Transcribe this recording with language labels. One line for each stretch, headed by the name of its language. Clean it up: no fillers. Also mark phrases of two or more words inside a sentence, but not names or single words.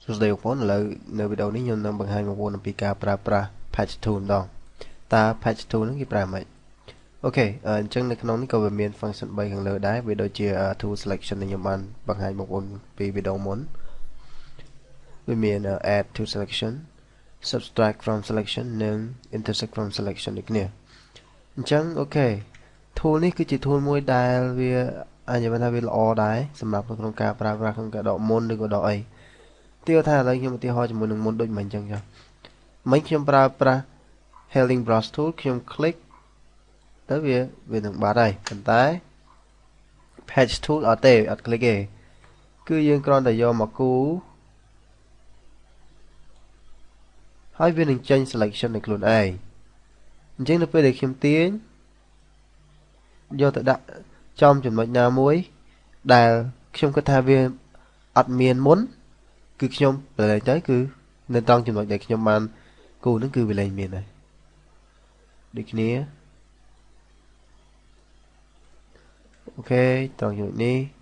Khmer: សួស្តីបងប្អូនឥឡូវនៅវីដេអូនេះខ្ញុំនឹងបង្ហាញបងប្អូនអំពីការប្រើប្រាស់
English: patch tool
Khmer: ម្ដងតើ
English: patch tool
Khmer: ហ្នឹងគេប្រើម៉េចអូខេអញ្ចឹងនៅក្នុងនេះក៏វា មាន function 3ខាងលើដែរវាដូចជា
English: tool selection
Khmer: ដែលខ្ញុំបានបង្ហាញបងប្អូនពីវីដេអូមុនវាមាន
English: add to selection subtract from
Khmer: selection និង
English: intersect from selection
Khmer: ដូចគ្នាអញ្ចឹងអូខេ tool នេះគឺជា tool មួយដែលវាអាចនិយាយថាវាល្អដែរសម្រាប់ក្នុងការប្រើប្រាស់ក្នុងការដកមុនឬក៏ដកអីទីថាឥឡូវខ្ញុំឧទាហរណ៍ជាមួយនឹងមុនដូចមិនអញ្ចឹងចុះមិញខ្ញុំប្រើប្រាស់
English: healing brush tool
Khmer: ខ្ញុំ click ទៅវានឹងបាត់ហើយប៉ុន្តែ
English: patch tool
Khmer: អត់ទេអត់ click ទេគឺយើងគ្រាន់តែយកមកគូ ហើយវានឹងចេញ selection នៃខ្លួនឯងអញ្ចឹងនៅពេលដែលខ្ញុំទាញយកទៅដាក់ចំចំណុចណាមួយដែលខ្ញុំគិតថាវាអត់មានមុនគឺខ្ញុំប្រឡែងទៅគឺនៅត្រង់ចំណុចដែលខ្ញុំបានគូនឹងគឺវាលែងមានហើយដូចគ្នាអូខេត្រង់ចំណុចនេះ